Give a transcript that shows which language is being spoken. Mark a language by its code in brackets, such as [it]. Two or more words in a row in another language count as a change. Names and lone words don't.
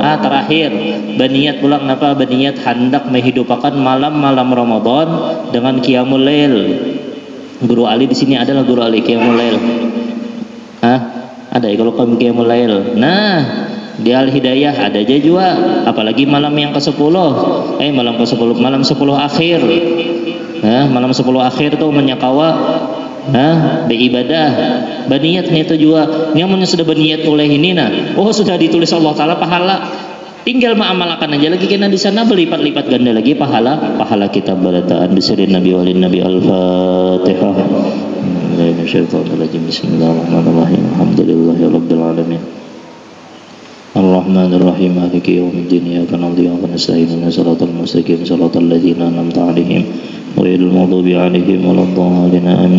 [id] Terakhir berniat pulang napa berniat hendak menghidupakan malam-malam Ramadan dengan [ar] قيام الليل. [id] Guru Ali di sini adalah guru Ali [ar] قيام الليل. [id] Ada ya kalau kami [ar] قيام الليل. [id] Nah, di Al Hidayah ada aja juga apalagi malam yang ke-10. Malam ke-10 malam 10 akhir. Malam 10 akhir tuh menyakawa beribadah berniatnya itu juga nyamannya sudah berniat oleh ini sudah ditulis Allah Ta'ala pahala tinggal mengamalkan aja lagi karena di sana berlipat-lipat ganda lagi pahala kita berataan [ar] بسر النبي وآل النبي الفاتحة. بسم الله الرحمن الرحيم. الحمد لله رب العالمين. الرحمن الرحيم. مالك يوم الدين. إياك نعبد وإياك نستعين. اهدنا الصراط المستقيم. صراط الذين أنعمت عليهم غير المغضوب عليهم ولا الضالين.